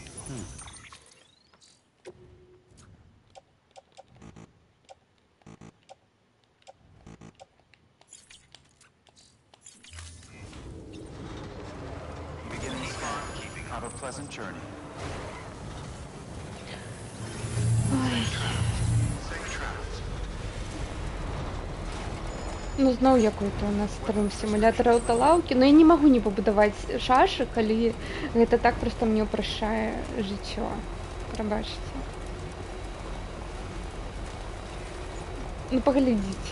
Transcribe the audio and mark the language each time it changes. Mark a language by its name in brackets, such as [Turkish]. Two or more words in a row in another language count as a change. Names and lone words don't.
[English] Beginning scan. Have a pleasant journey. Safe travels. [Belarusian] Ну, зноў якой-то у нас старым сімулятор аўталаўкі, но я не магу не пабудаваць шашак, калі гэта так проста мне ўпрашчае жыццё. Прабачце. Ну, паглядзіце.